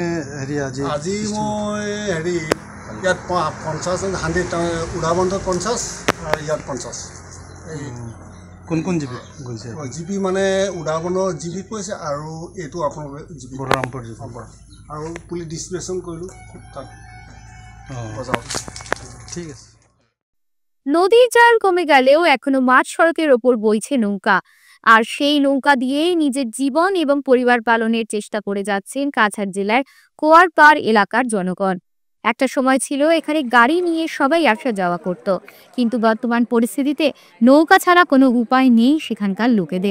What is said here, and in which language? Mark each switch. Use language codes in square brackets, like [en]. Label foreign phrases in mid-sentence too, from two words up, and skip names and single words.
[as] আজি মই ইয়াত 50 উধাৰবন্দত 50 আৰু ইয়াত 50। কোন কোন জিপি গৈছে? জিপি মানে উধাৰবন্দৰ জিপি কৈছে, আৰু এইটো আপোনালোকে জিপি বৰৰামপুৰ জিপি, আৰু পুলি ডিষ্ট্ৰিবিউশ্যন কৰিলোঁ তাত। ঠিক আছে। [bn] নদীর জল কমে গেলেও এখনো মাঠ সড়কের ওপর বইছে নৌকা, আর সেই নৌকা দিয়েই নিজের জীবন এবং পরিবার পালনের চেষ্টা করে যাচ্ছেন কাছাড় জেলার কোয়ারপাড় এলাকার জনগণ। একটা সময় ছিল এখানে গাড়ি নিয়ে সবাই আসা যাওয়া করত, কিন্তু বর্তমান পরিস্থিতিতে নৌকা ছাড়া কোনো উপায় নেই সেখানকার লোকেদের।